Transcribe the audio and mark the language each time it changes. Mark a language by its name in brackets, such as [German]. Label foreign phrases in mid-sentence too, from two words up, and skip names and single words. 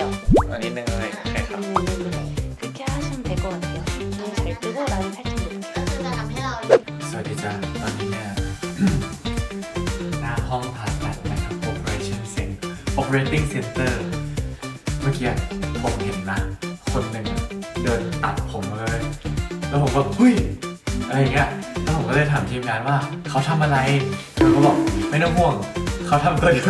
[Thai] อันนี้นึงเลยโอเคครับ [Korean] 그렇게 하시면 될 것 같아요. 눈 잘 뜨고 라인 살짝 높게. [Thai] สวัสดีจ้าตอนนี้เนี่ย หน้าห้องผ่าตัดนะครับ [English] Operating Center [Thai] เมื่อกี้ผมเห็นนะคนหนึ่งเดินตัดผมมาเลย แล้วผมก็เฮ้ยอะไรอย่างเงี้ยแล้วผมก็เลยถามทีมงานว่าเขาทำอะไรเขาก็บอกไม่ต้องห่วงเขาทำตัวเดียว